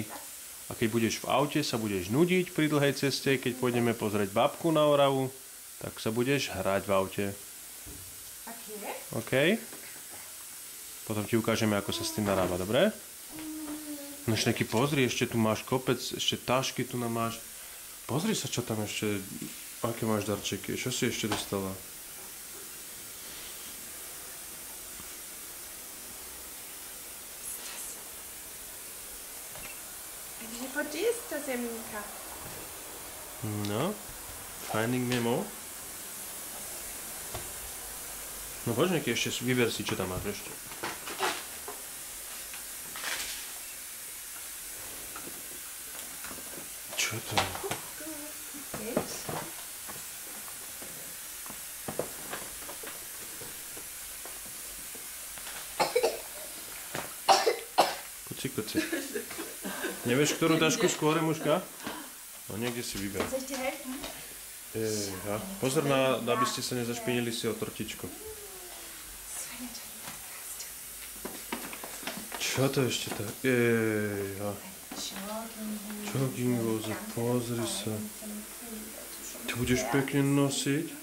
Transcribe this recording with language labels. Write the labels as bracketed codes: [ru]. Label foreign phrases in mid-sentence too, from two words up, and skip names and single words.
[sk] A keď budeš v aute, sa budeš nudiť pri dlhej ceste, keď pôjdeme pozrieť babku na Oravu, tak sa budeš hrať v aute. OK? Potom ti ukážeme, ako sa s tým narába, dobre? No ešte taký pozri, ešte tu máš kopec, ešte tašky tu máš. Pozri sa, čo tam ešte, aké máš darčeky, čo si ešte dostala? [de] DVD ist das, [sk] Jaminka. No, Finding Nemo. No poď nejaký ešte, vyber si, čo tam máš ešte. Čo to je? Kuci. Nevieš, ktorú tašku skôr, mužka? No niekde si vyber. [de] Soll ich dir helfen? Ja. [sk] Pozor, aby ste sa nezašpinili si o tortičku. Čo to ešte tak? Ja. Jogginghoze, pozri sa. Ty budeš pekne nosiť?